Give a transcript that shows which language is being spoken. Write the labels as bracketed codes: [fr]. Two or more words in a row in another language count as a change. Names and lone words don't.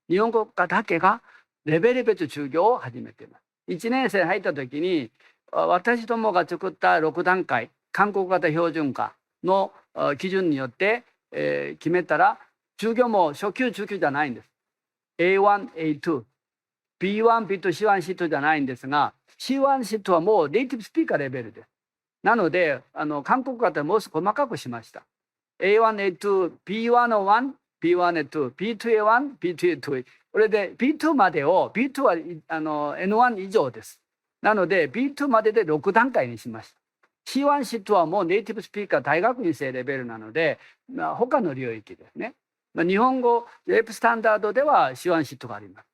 [ja] 日本語科だけがレベル別授業を始めています。1年生入った時に私どもが作った6段階韓国型標準化の基準によって、決めたら授業も初級中級じゃないんです。 A1、A2、B1、B2、C1、C2 じゃないんですが、 C1、C2 はもうネイティブスピーカーレベルです。なので韓国型はもう少し細かくしました。 A1、A2、B1-1、B1-A2、B2A1、B2A2。これで B2 までを、B2 はN1 以上です。なので B2 までで6段階にしました。C1、C2 はもうネイティブスピーカー大学院生レベルなので、他の領域ですね。日本語レプスタンダードでは C1、C2 があります。